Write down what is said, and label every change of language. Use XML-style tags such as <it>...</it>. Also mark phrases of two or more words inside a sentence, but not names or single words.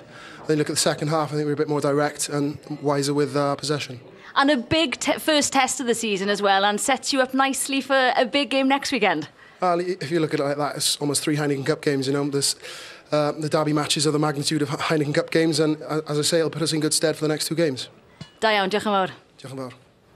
<en>Then look at the second half, I think we were a bit more direct and wiser with possession. And a big first test of the season as well, and sets you up nicely for a big game next weekend. If you look at it like that, it's almost 3 Heineken Cup games. There's the derby matches are the magnitude of Heineken Cup games, and as I say, it'll put us in good stead for the next 2 games.</en> <cy>Da iawn, diolch yn fawr. Diolch yn fawr.</cy>